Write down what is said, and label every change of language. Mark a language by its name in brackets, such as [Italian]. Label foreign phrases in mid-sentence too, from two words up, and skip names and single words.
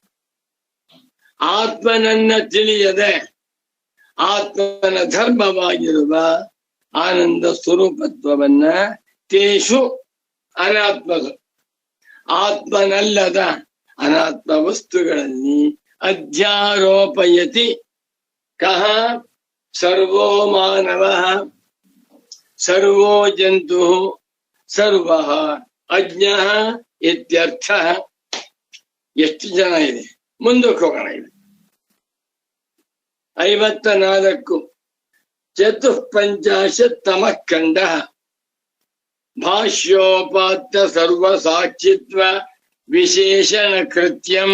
[Kannada] ಆತ್ಮನನ್ನ ತಿಳಿಯದೆ ಆತ್ಮನ ಧರ್ಮವಾಗಿರುವ ಆನಂದ ಸ್ವರೂಪತ್ವವನ್ನ [Sanskrit] ತೇಷು ಅನಾತ್ಮದು, [Kannada] ಆತ್ಮನಲ್ಲದ ಅನಾತ್ಮ ವಸ್ತುಗಳಲ್ಲಿ ಅಧ್ಯಾರೋಪಯತಿ. [Sanskrit] ಕಹ ಸರ್ವೋ ಮಾನವ, ಸರ್ವೋ ಜಂತು, ಸರ್ವ ಅಜ್ಞ ಇತ್ಯರ್ಥ. [Kannada] ಎಷ್ಟು ಜನ ಇದೆ? ಮುಂದಕ್ಕೆ ಹೋಗೋಣ. ಇದೆ 54. [Sanskrit] ಚತುಃಪಂಚಾಶತ್ತಮ ಖಂಡ ಭಾಷ್ಯೋಪಾತ್ತ ಸರ್ವಸಾಕ್ಷಿತ್ವ ವಿಶೇಷಣ ಕೃತ್ಯಂ.